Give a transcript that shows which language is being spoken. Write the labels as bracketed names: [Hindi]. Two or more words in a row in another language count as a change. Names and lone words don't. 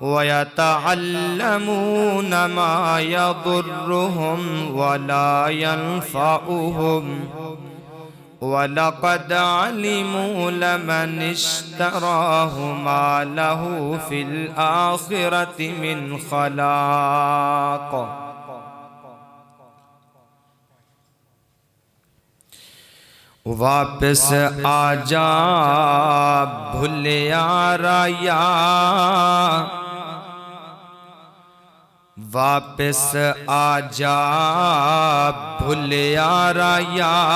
[Arabic] وَيَتَعَلَّمُونَ مَا يَضُرُّهُمْ وَلَا يَنْفَعُهُمْ وَلَقَدْ عَلِمُوا لَمَنِ اشْتَرَاهُ مَا لَهُ فِي الْآخِرَةِ مِنْ خَلَاقٍ۔ [Punjabi] واپس آجا بھولیا رایا، واپس آجا بھولیا رایا،